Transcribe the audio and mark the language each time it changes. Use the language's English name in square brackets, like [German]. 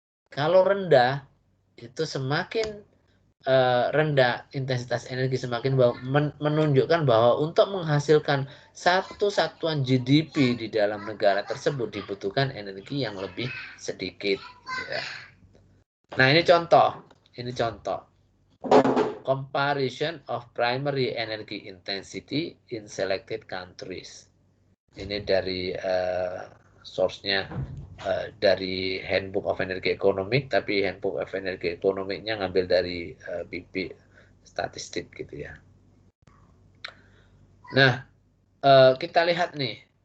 [Indonesian] Kalau rendah itu semakin rendah intensitas energi, semakin menunjukkan bahwa untuk menghasilkan satu satuan GDP di dalam negara tersebut dibutuhkan energi yang lebih sedikit. Ya. Nah, ini contoh. [English] Comparison of primary energy intensity in selected countries. [Indonesian] Ini dari source-nya dari Handbook of Energy Economic, tapi Handbook of Energy Economic-nya ngambil dari BP statistik gitu ya. Nah, kita lihat nih.